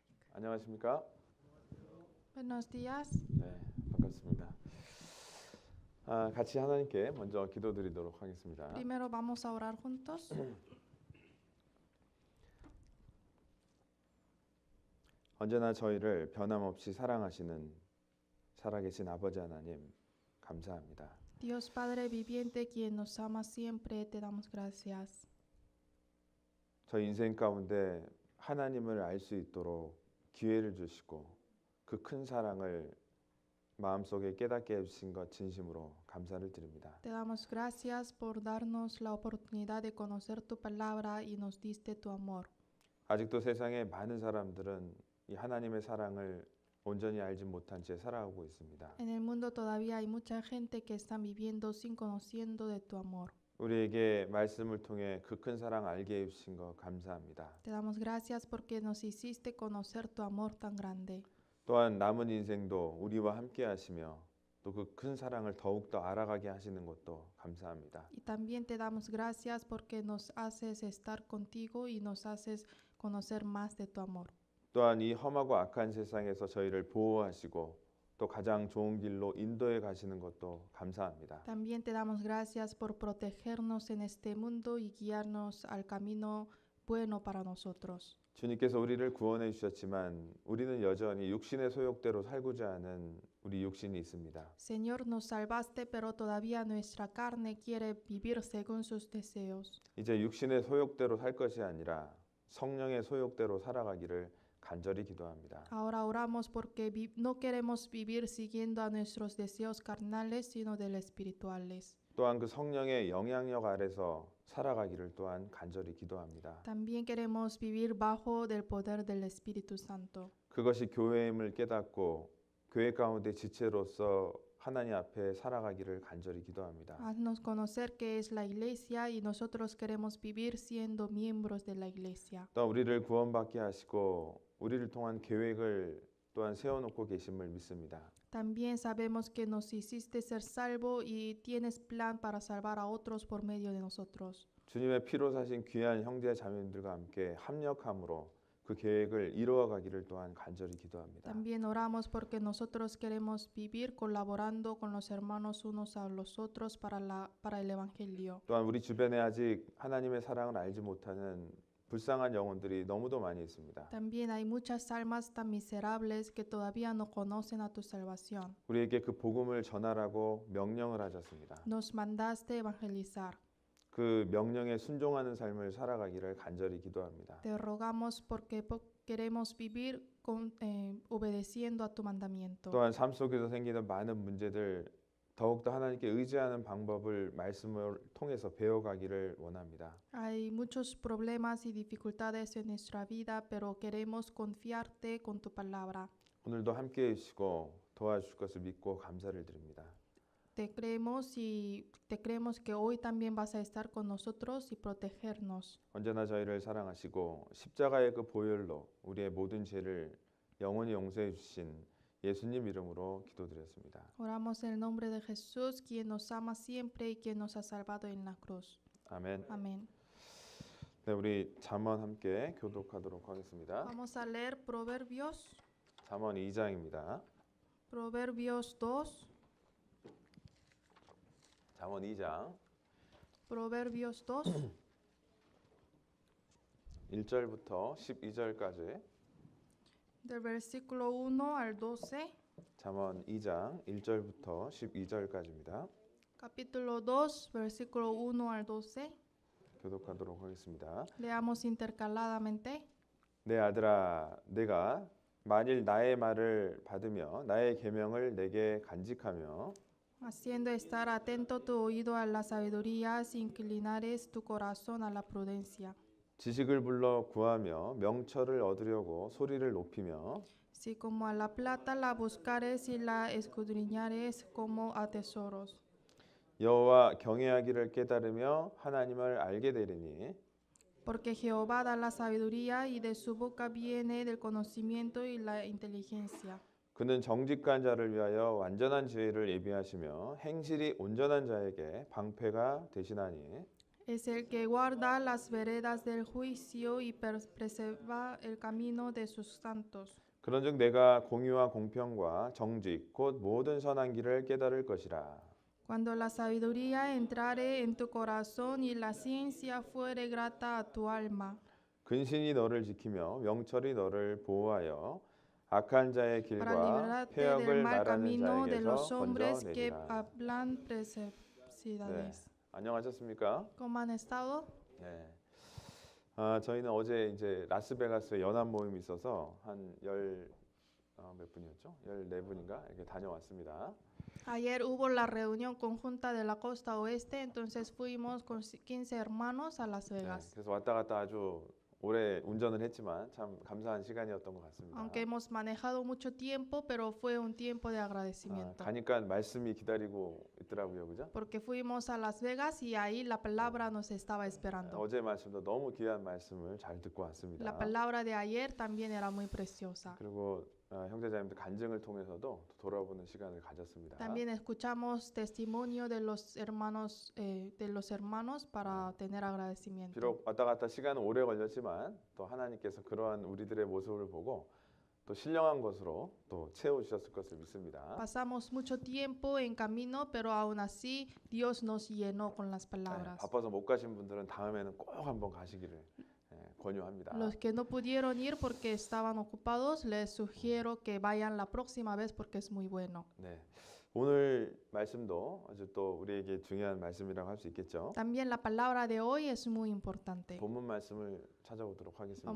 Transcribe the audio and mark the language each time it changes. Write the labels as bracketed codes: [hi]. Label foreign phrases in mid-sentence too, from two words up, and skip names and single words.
[ko] 안녕하십니까? [es] Buenos días. [ko] 네, 반갑습니다. 같이 하나님께 먼저 기도드리도록 하겠습니다. [es] Primero vamos a orar juntos. [ko] 언제나 저희를 변함없이 사랑하시는 살아계신 아버지 하나님, 감사합니다. [es] Dios Padre viviente, quien nos ama siempre, te damos gracias. [ko] 저희 인생 가운데 하나님을 알 수 있도록 기회를 주시고 그 큰 사랑을 마음속에 깨닫게 해주신 것 진심으로 감사를 드립니다. [es] Te damos gracias por darnos la oportunidad de conocer tu palabra y nos diste tu amor. [ko] 아직도 세상에 많은 사람들은 이 하나님의 사랑을 온전히 알지 못한 채 살아가고 있습니다. [es] En el mundo todavía hay mucha gente que está viviendo sin conociendo de tu amor. [ko] 우리에게 말씀을 통해 그 큰 사랑 알게 해주신 것 감사합니다. [es] Te damos gracias porque nos hiciste conocer tu amor tan grande. [ko] 또한 남은 인생도 우리와 함께 하시며 또 그 큰 사랑을 더욱더 알아가게 하시는 것도 감사합니다. [es] Y también te damos gracias porque nos haces estar contigo y nos haces conocer más de tu amor. [ko] 또한 이 험하고 악한 세상에서 저희를 보호하시고 또 가장 좋은 길로 인도해 가시는 것도 감사합니다. [es] También te damos gracias por protegernos en este mundo y guiarnos al camino bueno para nosotros. [ko] 주님께서 우리를 구원해 주셨지만 우리는 여전히 육신의 소욕대로 살고자 하는 우리 육신이 있습니다. [es] Señor, nos salvaste, pero todavía nuestra carne quiere vivir según sus deseos. [ko] 이제 육신의 소욕대로 살 것이 아니라 성령의 소욕대로 살아가기를 간절히 기도합니다. [es] Ahora oramos porque no queremos vivir siguiendo a nuestros deseos carnales, sino de los espirituales. [ko] 또한 그 성령의 영향력 아래서 살아가기를 또한 간절히 기도합니다. [es] También queremos vivir bajo del poder del Espíritu Santo. [ko] 그것이 교회임을 깨닫고 교회 가운데 지체로서 하나님 앞에 살아가기를 간절히 기도합니다. [es] Haznos conocer qué es la iglesia y nosotros queremos vivir siendo miembros de la iglesia. [ko] 또 우리를 구원받게 하시고 우리를 통한 계획을 또한 세워놓고 계심을 믿습니다. [es] También sabemos que nos hiciste ser salvo y tienes plan para salvar a otros por medio de nosotros. [ko] 주님의 피로 사신 귀한 형제 자매님들과 함께 합력함으로 그 계획을 이루어가기를 또한 간절히 기도합니다. [es] También oramos porque nosotros queremos vivir colaborando con los hermanos unos a los otros para el evangelio. [ko] 또한 우리 주변에 아직 하나님의 사랑을 알지 못하는 불쌍한 영혼들이 너무도 많이 있습니다. [es] También hay muchas almas tan miserables que todavía no conocen a tu salvación. [ko] 우리에게 그 복음을 전하라고 명령을 하셨습니다. [es] Nos mandaste evangelizar. [ko] 그 명령에 순종하는 삶을 살아가기를 간절히 기도합니다. [es] Te rogamos porque queremos vivir obedeciendo a tu mandamiento. [ko] 또한 삶 속에서 생기는 많은 문제들 더욱더 하나님께 의지하는 방법을 말씀을 통해서 배워가기를 원합니다. [es] Hay muchos problemas y dificultades en nuestra vida, pero queremos confiarte con tu palabra. [ko] 오늘도 함께 해주시고 도와주실 것을 믿고 감사를 드립니다. [es] Te creemos que hoy también vas a estar con nosotros y protegernos. [ko] 언제나 저희를 사랑하시고 십자가의 그 보혈로 우리의 모든 죄를 영원히 용서해 주신 예수님 이름으로 기도드렸습니다. [es] Oramos en el nombre de Jesús, quien nos ama siempre y quien nos ha salvado en la cruz. [ko] 아멘. [es] Amén. [ko] 네, 우리 잠언 함께 교독하도록 하겠습니다. [es] Vamos a leer Proverbios, [ko] 잠언 2장입니다. [es] Proverbios 2, [ko] 잠언 2장 [es] Proverbios 2, [ko] 1절부터 12절까지 [es] del versículo 1 al 12, [ko] 잠언 2장 1절부터 12절까지입니다. [es] capítulo 2, versículo 1 al 12. [ko] 교독하도록 하겠습니다. [es] Leamos intercaladamente. [ko] 내 아들아, 내가 만일 나의 말을 받으며 나의 계명을 내게 간직하며 [es] Haciendo estar atento tu oído a la sabiduría, si inclinares tu corazón a la prudencia. [ko] 지식을 불러 구하며 명철을 얻으려고 소리를 높이며 [es] Si como a la plata la buscares y la escudriñares como a tesoros. [ko] 여호와 경외하기를 깨달으며 하나님을 알게 되리니 [es] Porque Jehová da la sabiduría y de su boca viene del conocimiento y la inteligencia. [ko] 그는 정직한 자를 위하여 완전한 지혜를 예비하시며 행실이 온전한 자에게 방패가 되시나니 [es] es el que guarda las veredas del juicio y preserva el camino de sus santos. [ko] 그런즉 내가 공의와 공평과 정직 곧 모든 선한 길을 깨달을 것이라. [es] Cuando la sabiduría entrare en tu corazón y la ciencia fuere grata a tu alma, [ko] 근신이 너를 지키며 명철이 너를 보호하여 악한 자의 [es] para [ko] 길과 [es] librarte del [ko] 폐역을 [es] mal [ko] 말하는 [es] camino de los [ko] 자에게서 [es] hombres que [ko] 건져내리라. [es] hablan [ko] 네, [es] perversidades. [ko] 안녕하셨습니까? [es] ¿Cómo han estado? [ko] 네. 저희는 어제 이제 라스베가스에 연합 모임이 있어서 몇 분이었죠? 14분인가 이렇게 다녀왔습니다. [es] Ayer hubo la reunión conjunta de la costa oeste, entonces fuimos con 15 hermanos a Las [ko] 네, [es] Vegas. [ko] 그래서 왔다 갔다 아주 오래 운전을 했지만 참 감사한 시간이었던 것 같습니다. [es] Aunque hemos manejado mucho tiempo, pero fue un tiempo de agradecimiento. [ko] 가니까 말씀이 기다리고 있더라고요, 그죠? [es] Porque fuimos a Las Vegas y ahí la palabra nos estaba esperando. [ko] 어제 말씀도 너무 귀한 말씀을 잘 듣고 왔습니다. [es] La palabra de ayer también era muy preciosa. [ko] 그리고 형제자매들 간증을 통해서도 또 돌아보는 시간을 가졌습니다. [es] También escuchamos testimonio de los hermanos para tener agradecimiento. [ko] 비록 왔다 갔다 시간은 오래 걸렸지만 또 하나님께서 그러한 우리들의 모습을 보고 또 신령한 것으로 또 채워주셨을 것을 믿습니다. [es] Pasamos mucho tiempo en camino, pero aún así Dios nos llenó con las palabras. [ko] 바빠서 못 가신 분들은 다음에는 꼭 한번 가시기를 권유합니다. [es] Los que no pudieron ir porque estaban ocupados, les sugiero que vayan la próxima vez porque es muy bueno. [ko] 네, 오늘 말씀도 아주 또 우리에게 중요한 말씀이라고 할 수 있겠죠. [es] También la palabra de hoy es muy importante. [ko] 본문 말씀을 찾아보도록 하겠습니다.